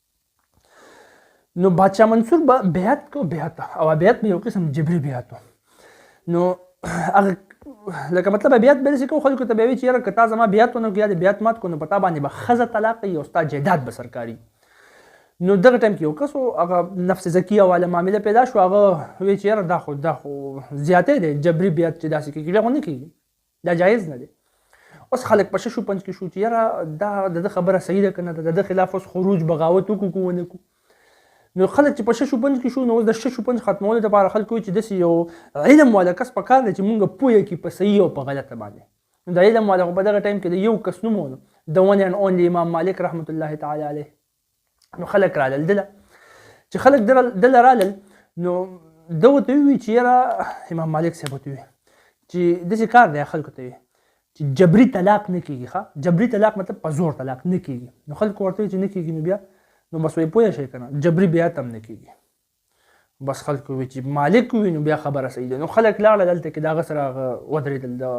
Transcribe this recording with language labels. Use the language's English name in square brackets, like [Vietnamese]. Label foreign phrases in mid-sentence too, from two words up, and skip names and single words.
[Pashto] نو بادشاه منصور به بیعت کو بیعت او بیعت به یو قسم جبري بیعت و نو هغه لکه مطلب بیعت به داسې کوو خلکو ته به وایي چې یاره که تا زما بیعت ونه کړو یا د بیعت مات کړو نو په تا باندې به ښځه طلاق کوي او ستا جایداد به سرکاري نو دغه ټایم کې یو کس و هغه نفس زکیه والا معامله پیدا شو هغه وایي چې یاره دا خو زیاتی دی جبري بیعت چې داسې کېږي خو نه کېږي دا جایز نه دی اوس خلک په [Persian] شش و پنج [Pashto] کې شو چې یاره دا د ده خبره صحیح ده که نه د ده خلاف اوس خروج بغاوت وکړو که ونه کړو نو خلک چې په [Persian] شش و پنج [Pashto] کې شو نو اوس د [Persian] شش و پنج [Pashto] ختمولو دپاره خلک وایي چې داسې یو علم والا کس پکار دی چې مونږ پوهه کړي په صحیح او په غلطه باندې نو د علم والا خو په دغه ټایم کې د یو کس نوم و د [English] one and only [Pashto] امام مالک [Arabic] رحمت الله تعالی [Pashto] علیه نو خلک رالل دله چې خلک دله رالل نو ده ورته ووایي چې یاره امام مالک صاحب ورته ووایي چې داسې کار دی خلکو ته وایي چې جبري طلاق نه کېږي ښه جبري طلاق مطلب په زور طلاق نه کېږي نو خلکو ورته وایي چې نه کېږي نو بیا نو بس وایي پوه شئ که نه جبري بیعت هم نه کېږي بس خلکو وایي چې مالک وي نو بیا خبره صحیح ده نو خلک لاړل هلته کې د هغه سره ودرېدل